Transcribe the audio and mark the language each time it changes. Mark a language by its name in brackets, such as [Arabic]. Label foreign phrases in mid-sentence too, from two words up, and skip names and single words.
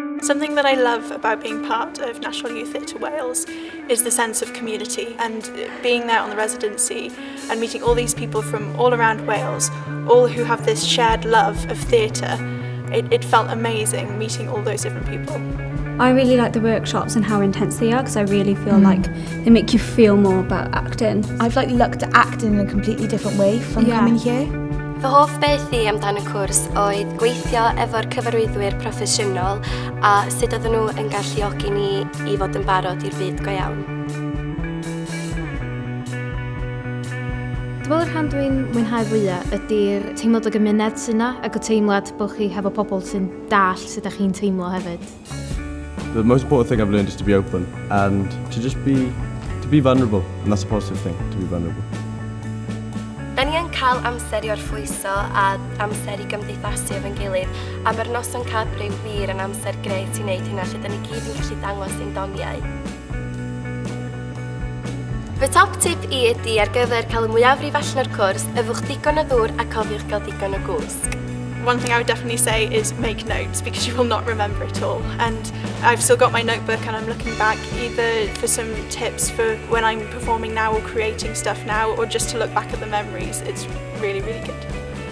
[English] Something that I love about being part of National Youth Theatre Wales is the sense of community, and being there on the residency and meeting all these people from all around Wales, all who have this shared love of theatre. It felt amazing meeting all those different people. I really like the workshops and how intense they are, because I really feel like they make you feel more about acting. I've looked at acting in a completely different way from coming here. [Welsh] Fy hoff beth I amdan y cwrs oedd gweithio efo'r cyfarwyddwyr proffesiynol a sut oedden nhw yn galluogi ni I fod yn barod i'r byd go iawn. Dwi'n meddwl yr rhan dwi'n mwynhau fwyaf ydy'r teimlad o gymuned sy'n yna, ac y teimlad bod chi hefo pobl sy'n dall sut ydych chi'n teimlo hefyd. [English] The most important thing I've learned is to be open and to just be vulnerable, and that's a positive thing, to be vulnerable. [Welsh] Da ni yn cael amser I orffwyso a amser I gymdeithasu efo'n gilydd, a mae'r noson Cadbryw wir yn amser gret I wneud hynna lle da ni gyd yn gallu dangos ein doniau. Fy [English] top tip [Welsh] I ydy ar gyfer cael y mwyafrif allan o'r cwrs, yfwch digon o ddŵr a cofiwch gael digon o gwsg. [English] One thing I would definitely say is make notes, because you will not remember it all. And I've still got my notebook and I'm looking back either for some tips for when I'm performing now or creating stuff now, or just to look back at the memories. It's really, really good.